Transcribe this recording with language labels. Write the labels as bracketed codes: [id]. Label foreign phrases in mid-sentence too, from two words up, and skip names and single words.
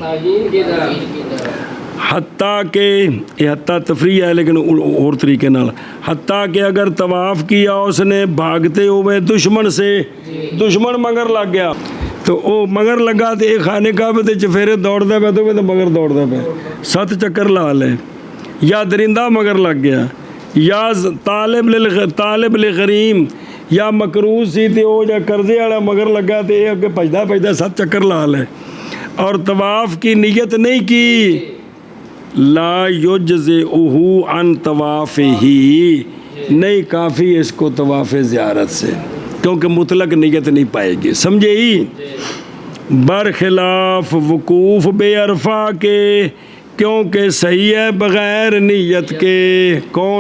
[ur] حتیٰ کہ یہ حتیٰ تفریح ہے لیکن اور طریقے نال، حتیٰ کہ اگر طواف کیا اس نے بھاگتے ہوئے دشمن سے، دشمن مگر لگ [pa] گیا تو او مگر لگا تو ایک خانے کعبے تے چفیرے دوڑ دے پہ تو مگر دوڑ دے پہ 7 چکر لا لے، یا درندہ مگر لگ گیا، یا [ar] طالب لغریم [pa] یا مقروض سی تے او یا قرضے والا مگر لگا تے اے اگے بھجدا 7 چکر لا لے، اور طواف کی نیت نہیں کی، [ar] لا یجزئہ عن طواف [ur] ہی، نہیں کافی اس کو طواف زیارت سے، کیونکہ مطلق نیت نہیں پائے گی. سمجھے ہی؟ برخلاف وقوف بے عرفہ کے کیونکہ صحیح ہے بغیر نیت کے. کون؟